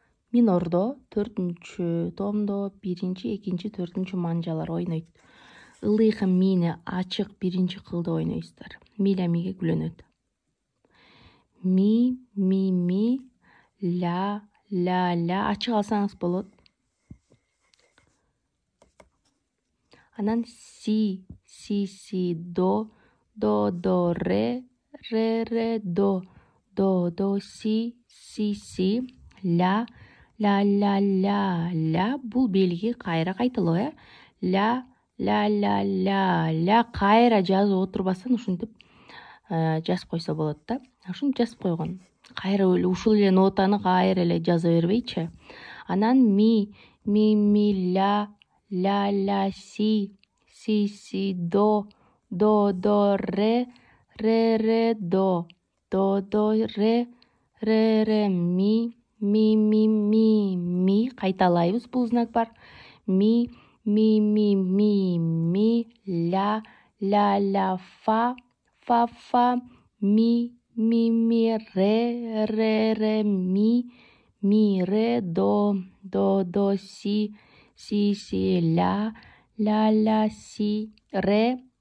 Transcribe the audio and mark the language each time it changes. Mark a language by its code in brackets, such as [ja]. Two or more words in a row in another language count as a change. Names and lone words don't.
[ky] Минордо 4-томдо 1, 2, 4 манжалар ойнойт. Ылыйкы мини ачык 1 кылды ойнойсуздар. Миля миге күлөнөт. Ми, ля, ля. Ачык алсаңыз болот. Анан си, до, ре, до, си, ля, ля. Бул белги кайра кайталоо, ля, кайра жазып отурбастан ушинтип жазып койсо болот да. Ушинтип жазып койгон. Кайра ушул эле нотаны кайра эле жаза бербейчи. Анан ми, ля, си, до, ре, до, ре, ми. Кайталайбыз, бул знак бар. Ми, ля, фа, ми, ре, ми, до, си, ля, си, ре,